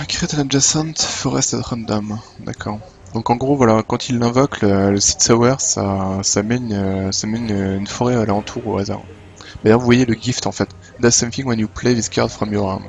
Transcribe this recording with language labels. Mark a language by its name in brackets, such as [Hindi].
[English] Create an adjacent forest at random. [French] D'accord. Donc en gros, voilà, quand il l'invoque, le Seed Sower, ça met une forêt à l'alentour au hasard. D'ailleurs, vous voyez le gift en fait. [English] Does something when you play this card from your hand.